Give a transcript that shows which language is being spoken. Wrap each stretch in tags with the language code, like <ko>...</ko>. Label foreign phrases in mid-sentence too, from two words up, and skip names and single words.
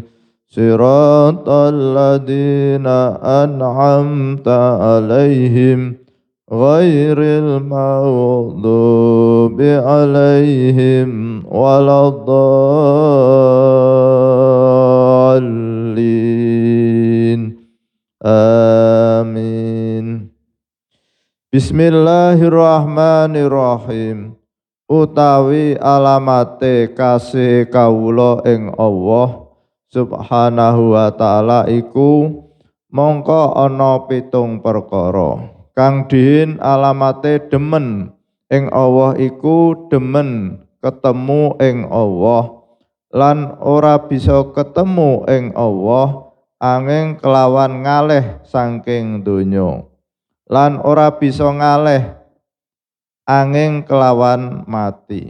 <ar>صراط الذين أنعمت عليهم غير المغضوب عليهم ولا الضالين. آمين. بسم الله الرحمن الرحيم.</ar> <jv>Utawi alamate kasih kawula ing Allah</jv> <ar>سبحانه وتعالى</ar> <jv>iku mongko ana 7 perkara. Kang diin alamate demen ing Allah iku demen ketemu ing Allah lan ora bisa ketemu ing Allah angin kelawan ngalih saking donya lan ora bisa ngalih angin kelawan mati.</jv>